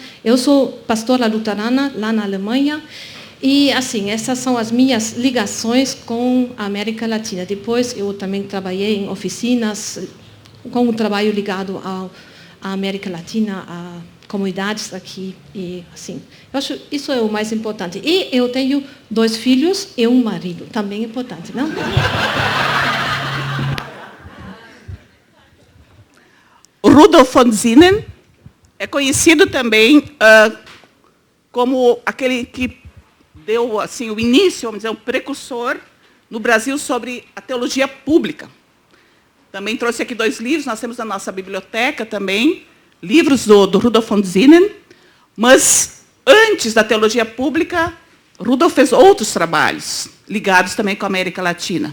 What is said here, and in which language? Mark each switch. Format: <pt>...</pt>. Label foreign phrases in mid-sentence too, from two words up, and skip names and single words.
<pt>Eu sou pastora luterana lá na Alemanha. E, essas são as minhas ligações com a América Latina. Depois, eu também trabalhei em oficinas com um trabalho ligado à América Latina, a comunidades aqui. E, eu acho que isso é o mais importante. E eu tenho 2 filhos e um marido. Também é importante, não? Rudolf von Sinnen é conhecido também como aquele que deu o início, vamos dizer, um precursor no Brasil sobre a teologia pública. Também trouxe aqui 2 livros, nós temos na nossa biblioteca também, livros do Rudolf von Zinnen, mas antes da teologia pública, Rudolf fez outros trabalhos, ligados também com a América Latina.</pt>